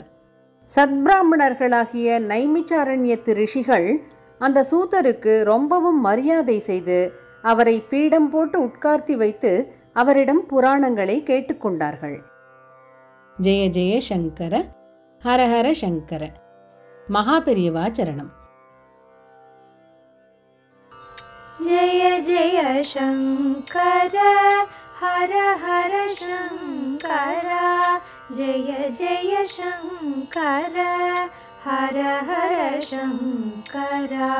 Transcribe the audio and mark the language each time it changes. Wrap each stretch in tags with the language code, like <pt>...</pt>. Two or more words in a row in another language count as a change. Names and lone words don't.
<ta>சத்பிராமணர்களாகிய நைமிச்சாரண்யத்து ரிஷிகள் அந்த சூதருக்கு ரொம்பவும் மரியாதை செய்து அவரை பீடம் போட்டு உட்கார்த்தி வைத்து அவரிடம் புராணங்களை கேட்டுக்கொண்டார்கள்.</ta> <sa>जय जय शंकर, हर हर शंकर.</sa> <ta>மகாபெரியவா சரணம்.</ta> <sa>जय जय शंकर, हर हर शंकर. जय जय शंकर, हर हर शंकर.</sa>